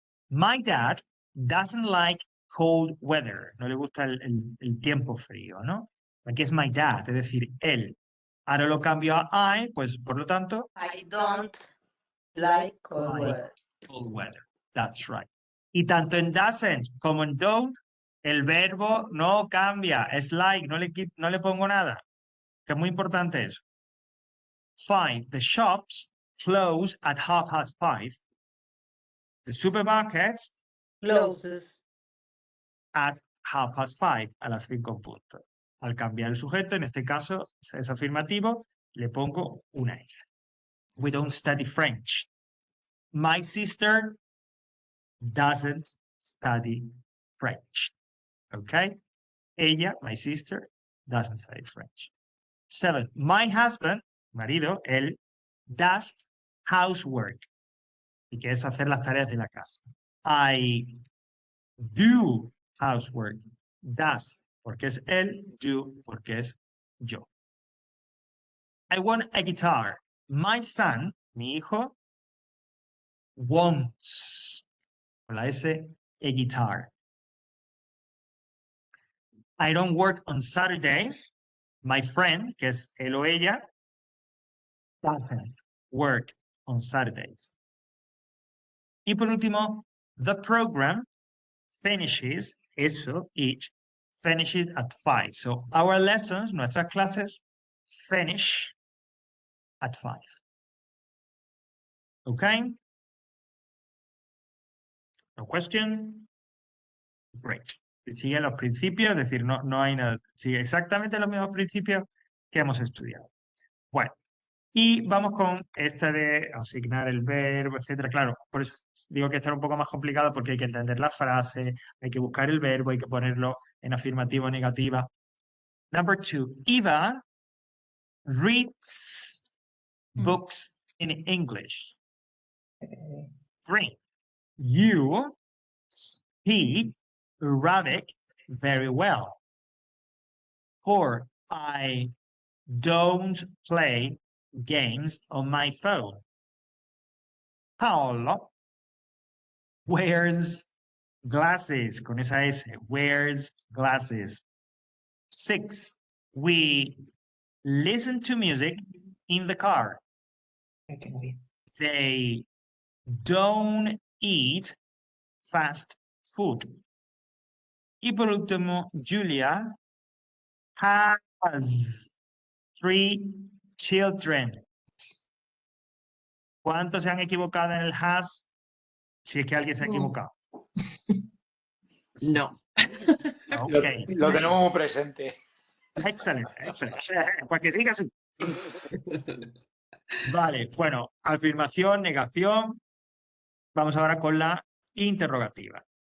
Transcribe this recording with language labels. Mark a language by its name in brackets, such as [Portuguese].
[English] My dad doesn't like cold weather. [Spanish] No le gusta el tiempo frío, ¿no? Aquí es my dad, es decir, él. Ahora lo cambio a I, pues por lo tanto, [English] I don't like cold like weather. cold weather. That's right. [Spanish] Y tanto en doesn't como en don't, el verbo no cambia. Es like, no le pongo nada. Que es muy importante eso. [English] 5. The shops close at 5:30. The supermarkets Closes. at 5:30, [Spanish] a las 5 en punto. Al cambiar el sujeto, en este caso es afirmativo, le pongo una S. [English] we don't study French. My sister doesn't study French. Okay? [Spanish] Ella, [English] my sister, doesn't study French. 7. My husband, [Spanish] marido, él, [English] does housework. [Spanish] Y que es hacer las tareas de la casa. [English] I do housework. [Spanish] Does, porque es él, do, porque es yo. [English] I want a guitar. My son, [Spanish] mi hijo, [English] wants, [Spanish] con la S, [English] a guitar. I don't work on Saturdays. My friend, [Spanish] que es él o ella, [English] doesn't work on Saturdays. [Spanish] Y por último, [English] the program finishes, eso, each, finishes at 5. So our lessons, [Spanish] nuestras clases, [English] finish at 5. Okay? No question? Great. [Spanish] Sigue los principios, es decir, no hay nada. Sigue exactamente los mismos principios que hemos estudiado. Bueno, y vamos con esta de asignar el verbo, etcétera. Claro, por eso digo que está un poco más complicado porque hay que entender la frase, hay que buscar el verbo, hay que ponerlo en afirmativa o negativa. [English] Number 2, Eva reads books in English. 3, you speak Arabic very well. 4, I don't play games on my phone. Paolo wears glasses, [Spanish] con esa S, [English] wears glasses. 6, we listen to music in the car. They don't eat fast food. [Spanish] Y por último, [English] Julia has 3 children. [Spanish] ¿Cuántos se han equivocado en el has? Si es que alguien se ha equivocado. No. Ok. Lo tenemos muy presente. Excelente, excelente. Para que siga así. Vale, bueno, afirmación, negación. Vamos ahora con la interrogativa.